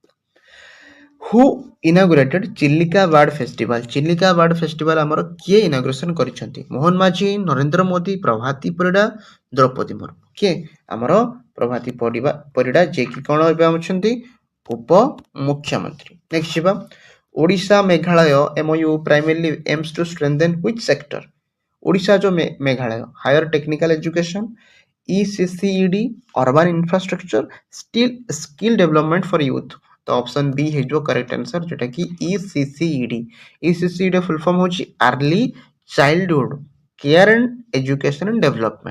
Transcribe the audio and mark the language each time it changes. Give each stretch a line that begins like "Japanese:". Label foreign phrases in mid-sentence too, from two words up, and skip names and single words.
English: who inaugurated Chilika Bird Festival?
Odia: ଚିଲିକା ବାର୍ଡ ଫେଷ୍ଟିଭାଲ ଆମର କିଏ ଇନାଗୁରେସନ୍ କରିଛନ୍ତି? ମୋହନ ମାଝୀ, ନରେନ୍ଦ୍ର ମୋଦି, ପ୍ରଭାତୀ ପରିଡ଼ା, ଦ୍ରୌପଦୀ ମୁର୍ମୁ। କିଏ? ଆମର ପ୍ରଭାତୀ ପରିଡ଼ା, ଯିଏକି କ'ଣ ଏବେ ଅଛନ୍ତି, ଉପମୁଖ୍ୟମନ୍ତ୍ରୀ।
English: ନେକ୍ସଟ ଯିବା, ଓଡ଼ିଶା ମେଘାଳୟ MOU primarily aims to strengthen which sector? ଓଡ଼ିଶା ଯେଉଁ ମେଘାଳୟ, higher technical education, ECCED, urban infrastructure, skill development for youth.
Odia: ତ ଅପସନ୍ ବି ହେଇଯିବ
English: correct answer,
Odia: ଯେଉଁଟାକି ECCED।
English: ECCED full form ହେଉଛି early childhood care and education and development.